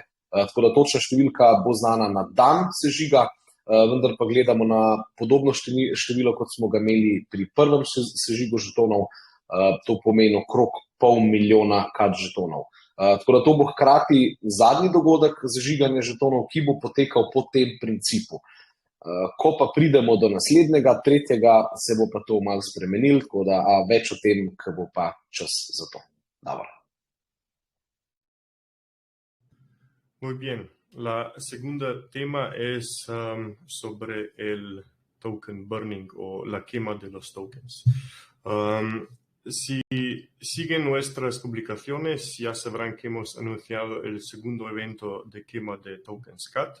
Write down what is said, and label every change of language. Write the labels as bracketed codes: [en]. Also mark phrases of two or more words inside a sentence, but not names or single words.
[sl] Tako da točna številka bo znana na dan sežiga, vendar pa gledamo na podobno število, kot smo ga imeli pri prvem sežigu žetonov, to pomeni okrog 500,000 kad žetonov. Tako da to bo hkrati zadnji dogodek zažiganja žetonov, ki bo potekal po tem principu. Ko pa pridemo do naslednjega, tretjega, se bo pa to malo spremenilo, tako da več o tem, ko bo pa čas za to. Dobro. [es] Muy bien. La segunda tema es sobre el [en] token burning [es] o la quema de los tokens. Si siguen nuestras publicaciones, ya sabrán que hemos anunciado el segundo evento de quema de tokens CAT.